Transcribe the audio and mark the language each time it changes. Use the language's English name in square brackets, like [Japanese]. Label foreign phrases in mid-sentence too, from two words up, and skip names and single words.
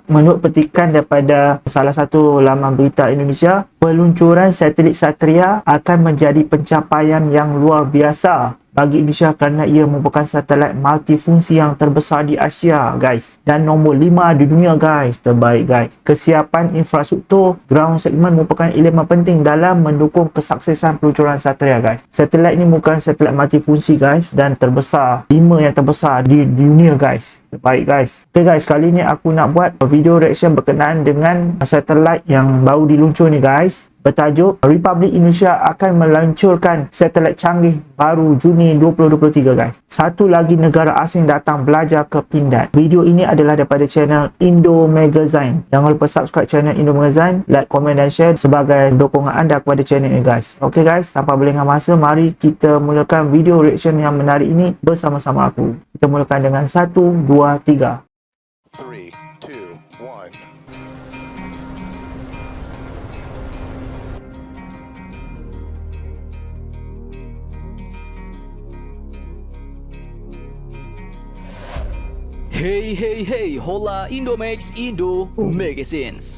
[Malay] Menurut petikan daripada salah satu laman berita Indonesia, peluncuran satelit Satria akan menjadi pencapaian yang luar biasa bagi Indonesia kerana ia merupakan satelit multifungsi yang terbesar di Asia, guys. Dan nombor 5 di dunia, guys. Terbaik, guys. [Indonesian] Kesiapan infrastruktur ground segment merupakan elemen penting dalam mendukung kesuksesan peluncuran Satria, [Malay] guys. Satelit ini merupakan satelit multifungsi, guys, dan terbesar. 5 yang terbesar di dunia, guys. Terbaik, guys. [English] Okay guys, [Malay] kali ni aku nak buat video reaction berkenaan dengan satelit yang baru diluncur ni, guys. Bertajuk Republik Indonesia akan meluncurkan satelit canggih baru Juni 2023, guys. Satu lagi negara asing datang belajar ke Pindad. Video ini adalah daripada channel Indo Magazine. Jangan lupa subscribe channel Indo Magazine, like, komen dan share sebagai dokongan anda kepada channel ini, guys. [English] Okay guys, [Malay] tanpa berlengah masa, mari kita mulakan video reaction yang menarik ini bersama-sama aku. Kita mulakan dengan 1, 2, 3. 3, 2, 1. Hey, hola Indomax, Indo Magazines.